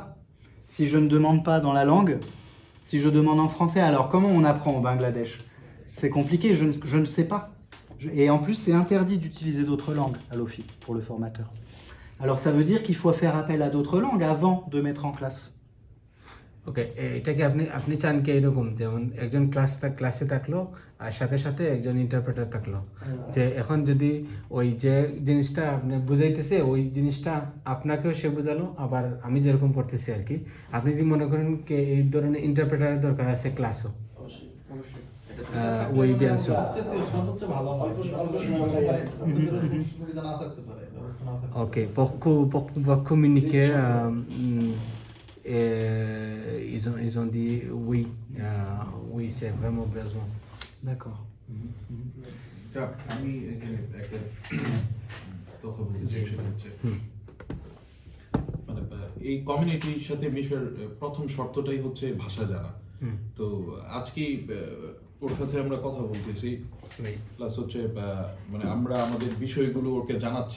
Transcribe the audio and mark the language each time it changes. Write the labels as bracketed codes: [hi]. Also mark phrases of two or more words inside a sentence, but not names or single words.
[fr] Si je ne demande pas dans la langue, si je demande en français, alors comment on apprend au Bangladesh? C'est compliqué, je ne sais pas. Et en plus, c'est interdit d'utiliser d'autres langues à l'OFI pour le formateur. Alors ça veut dire qu'il faut faire appel à d'autres langues avant de mettre en classe. [bn] ওকে, এটাকে আপনি চান কি এরকম, যেমন একজন ক্লাসে থাকলো আর সাথে সাথে একজন ইন্টারপ্রেটার থাকলো, যে এখন যদি ওই যে জিনিসটা আপনি বুঝাইতেছে ওই জিনিসটা আপনাকেও সে বোঝালো, আবার আমি যেরকম পড়তেছি আর কি, আপনি যদি মনে করেন কি এই ধরনের ইন্টারপ্রেটারের দরকার আছে ক্লাসও ওই বিয়ান্সও [fr] ok pour communiquer ils ont dit oui c'est vraiment besoin. D'accord. [bn] আমি এখানে একটা কথা বলতে চাই, সেটা হচ্ছে মানে এই কমিউনিটির সাথে মিশার প্রথম শর্তটাই হচ্ছে ভাষা জানা। তো আজকে ওর সাথে আমরা কথা বলতেছি, প্লাস হচ্ছে মানে আমরা আমাদের বিষয়গুলো ওকে জানাচ্ছি।